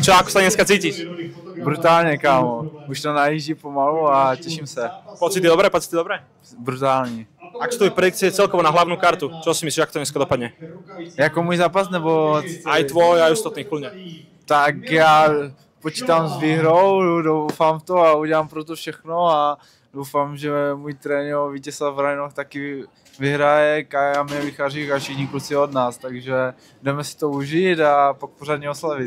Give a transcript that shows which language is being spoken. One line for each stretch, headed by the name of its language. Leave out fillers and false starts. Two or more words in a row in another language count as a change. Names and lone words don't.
Slovak: Čo, ako sa dneska cítiš?
Czech: Brutálně, kámo. Už to najíždí pomalu a těším se.
Slovak: Pocity dobré?
Czech: Brutální.
Slovak: Ak sú tvoje predikcie celkovo na hlavnú kartu, čo si myslíš, ako to dneska dopadne?
Czech: Jako můj zápas nebo...
Slovak: Aj tvoj, aj ostatných, kľudne.
Czech: Tak já počítám s výhrou, doufám v to a udělám pro to všechno a doufám, že můj trenér Vítězslav Rajnoch taky vyhraje, Kaja mě vychází a všichni kluci od nás, takže jdeme si to užít a pak pořádně oslavit.